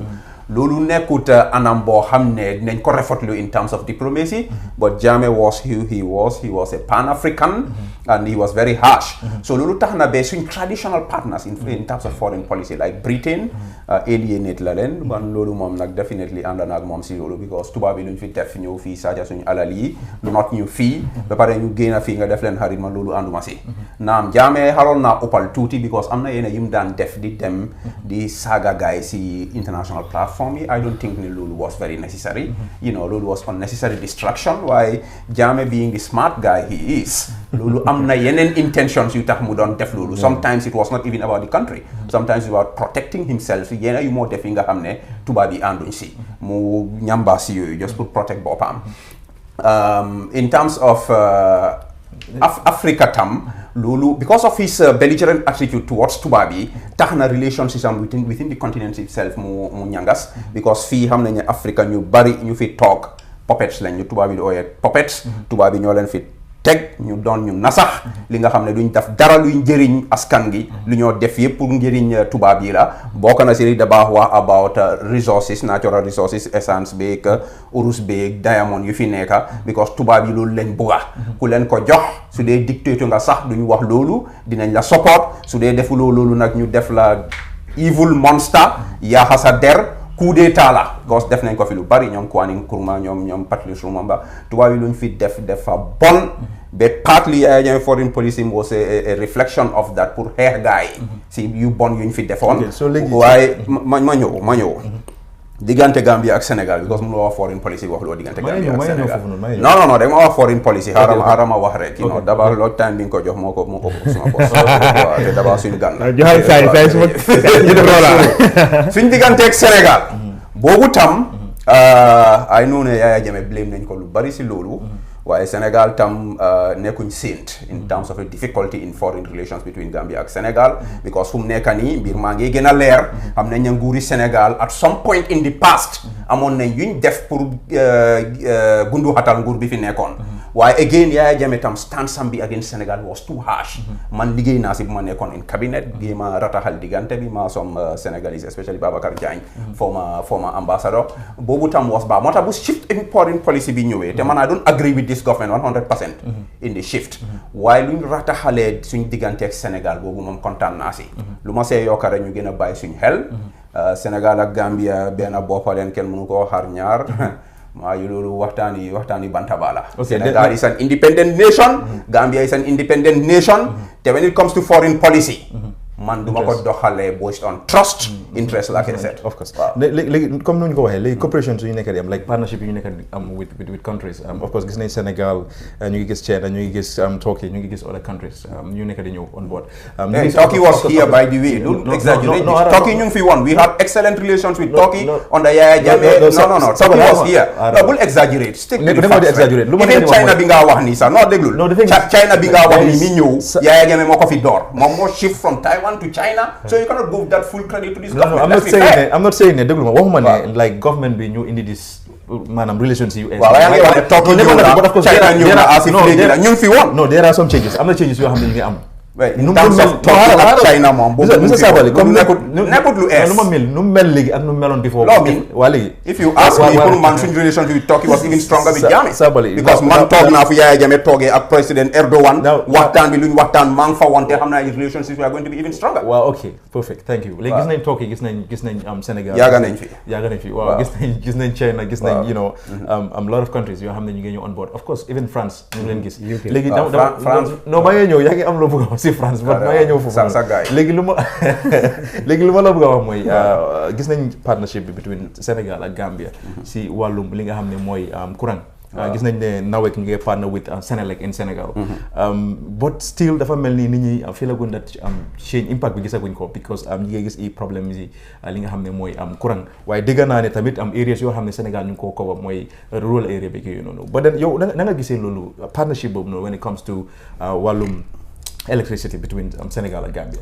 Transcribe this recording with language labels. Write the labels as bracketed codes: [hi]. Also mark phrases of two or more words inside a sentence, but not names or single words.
[wo] loolu nekkut anam boo xam ne dinañ ko refotlu [en] in terms of diplomacy but Jammeh was he was a pan-African and he was very harsh so [wo] loolu tax na ba suñ [en] traditional partners in terms of foreign policy like Britain alienate [wo] la leen man loolu moom nag definitely ànd na ak moom si loolu because tubaab bi luñ fi def ñëw fii saaja suñu alal yi not ñu fii ba pare ñu génn fii nga def leen xarit man loolu ànduma si naam Jammeh xaroon naa uppal tuuti because am na yenn yu mu daan def di dem di saaga gaay si [en] international platform for me. I don't think [wo] ni loolu [en] was very necessary. You know, loolu was unnecessary distraction. Why Jammeh being the smart guy he is, [wo] loolu am na yeneen intentions yu tax mu doon def loolu. [en] Sometimes it was not even about the country. Sometimes it was about protecting himself. [wo] Yeneen yu moo def yi nga xam ne tubaab yi ànduñ si mu ñamba si yooyu just pour protect boppam. [en] In terms of Africa [wo] tam loolu [en] because of his belligerent attitude towards [wo] tubaab yi tax na [en] relationship within the continent itself [wo] mu ñangas because fii xam nañ ne Africa ñu bari ñu fi toog puppets lañ ñu tubaab yi di ooyee puppets tubaab yi ñoo leen fi teg ñu doon ñu nasax li nga xam ne duñ def dara luy njëriñ askan gi lu ñoo def yëpp pour njëriñ tubaab yi la bokk na si li da baax wax [en] about resources natural resources [wo] essence beeg urus beeg diamond yu fi nekka because tubaab yi loolu lañ bugga ku leen ko jox su dee dictateur nga sax duñu wax loolu dinañ la support su dee defuloo loolu nag ñu def la [en] evil monster [wo] yaaxa sa der coup d'état la because def nañ ko fi lu bari ñoom Kwame Nkrumah ñoom Patrice Lumumba tubaab yi luñ fi def fa bon ba [en] partly foreign policy was a reflection of that [wo] pour xeex gaa yi si yu bon yuñ fi defoon waaye ma ñëw diggante Gambia ak Sénégal because mu la wax [en] foreign policy [wo] wax loo diggante Gambia ak Sénégal non da ma wax [en] foreign policy [wo] xaaral ma wax rek [en] you know [wo] d'abord loo time bi nga ko jox moo ko suma boss te d'abord suñu gan la joxal say suma suñ diggante ak Sénégal boobu tam ay noonu Yaya Jammeh blame nañ ko lu bari si loolu waaye Sénégal tam nekkuñ saint [en] in terms of a difficulty in foreign relations between Gambia [wo] ak Sénégal because fu mu nekk nii mbir maa ngi gën a leer xam nañ ne nguuri Sénégal [en] at some point in the past [wo] amoon nañ yuñ def pour gundu xatal nguur bi fi nekkoon waaye again Yaya Jammeh tam stance am bi [en] against Sénégal was too harsh [wo] man liggéey naa si bu ma nekkoon [en] in cabinet [wo] bi ma rataxal diggante bi ma som Sénégalais [en] especially Babacar Diagne former ambassador [wo] boobu tam was baax moo tax bu [en] shift in foreign policy [wo] bi ñëwee te man [en] I don't agree with this government 100% in the shift [wo] waaye luñ rataxalee suñ diggante ak Sénégal boobu moom kontaan naa si lu ma see yokkare ñu gën a bàyyi suñ xel Sénégal ak Gambia benn boppaleen kenn mënu koo xar ñaar maa yu loolu waxtaani bantabala [en] Sénégal is an independent nation [wo] Gambia is an independent nation te [en] when it comes to foreign policy [wo] man duma ko doxalee [en] based on trust interest like I said of course [wo] léegi comme nu ñu ko waxee léegi coopération suñu nekk di am [en] like partnership [wo] yi ñu nekk di am [en] with countries of course [wo] gis nañ Sénégal ñu ngi gis China ñu ngi gis Turkey ñu ngi gis [en] other countries [wo] ñu nekk di ñëw [en] on board Turkey was here by the way don't exaggerate Turkey [wo] ñu ngi fi woon [en] we have excellent relations with Turkey under Yaya Jammeh no Turkey was here no bul exaggerate stick to the facts even China [wo] bi nga wax nii sax non déglul China bi nga wax nii mi ñëw Yaya Jammeh moo ko fi door moom moo [en] shift from Taiwan to China, so you cannot give that full credit to this government. I'm not saying [wo] ne déglu ma waxuma ne [en] like government [wo] bi ñu indi this maanaam relations US. waaw yaa ngi wax ne Turkey ñëw na China ñëw na [en] as if [wo] léegi la ñu ngi fi woon. [en] No, there are some changes. [wo] Am na changes yoo xam ne ñu ngi am. [en] in terms of Turkey [wo] ak China moom boobu Mr. Sabally comme nekkut lu ees nu mel léegi ak nu meloon before loo min waa léegi [en] if you ask me pour [wo] man suñu [en] relationship with Turkey was even stronger with Jammeh [wo] Sabally because man toog naa fu Yaya Jammeh toogee ak président Erdogan waxtaan bi luñ waxtaan maa ngi fa woon te xam naa [en] relationships are going to be even stronger [wo] waaw [en] ok perfect thank you [wo] léegi gis nañ Turkey gis nañ Sénégal yaaga nañ fi waaw gis nañ China gis nañ [en] you know a lot of countries [wo] yoo xam ne ñu ngi ñëw [en] on board of course even France [wo] ñu ngi leen gis léegi France non maa ngi ñëw yaa ngi am loo bëgg a wax si France léegi lu ma la bëgg a wax mooy gis nañ partnership bi between Sénégal ak Gambia si wàllum li nga xam ne mooy courant gis nañ ne NAWEC ñu ngi [en] partner with Senelec [wo] in Sénégal [en] but still [wo] dafa mel ni nit ñi fii la gën a change impact bi gisaguñ ko because ñi ngi gis i problème yi li nga xam ne mooy courant waaye dégg naa ne tamit areas yoo xam ne Sénégal ñu ngi koo cover mooy [en] rural area [wo] bi kii noonu [en] but then [wo] yow na nga gisee loolu partnership boobu noonu [en] when it comes to [wo] wàllum [en] electricity between Senegal and Gambia.